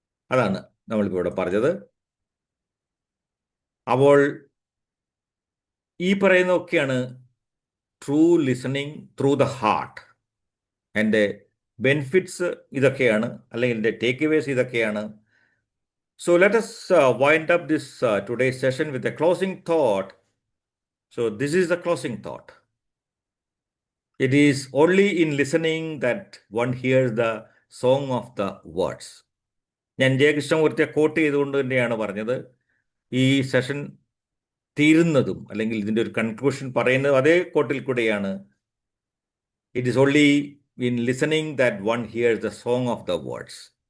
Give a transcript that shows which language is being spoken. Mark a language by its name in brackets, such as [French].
[Malayalam] അതാണ് നമ്മളിപ്പോൾ ഇവിടെ പറഞ്ഞത്. അപ്പോൾ ഈ പറയുന്നതൊക്കെയാണ് [English] True listening through the heart. [Malayalam] എൻ്റെ ബെനിഫിറ്റ്സ് ഇതൊക്കെയാണ്, അല്ലെങ്കിൽ എൻ്റെ ടേക്ക് അവേസ് ഇതൊക്കെയാണ്. [English] So let us wind up this today's session with a closing thought. So this is the closing thought. It is only in listening that one hears the song of the words. [Malayalam] ഞാൻ ജയകൃഷ്ണമൂർത്തിയെ coat ചെയ്തുകൊണ്ട് തന്നെയാണ് പറഞ്ഞത്. ഈ session തീരുന്നതും അല്ലെങ്കിൽ ഇതിൻ്റെ ഒരു conclusion പറയുന്നത് അതേ കോട്ടിൽ കൂടെയാണ്. [English] It is only in listening that one hears the song of the words.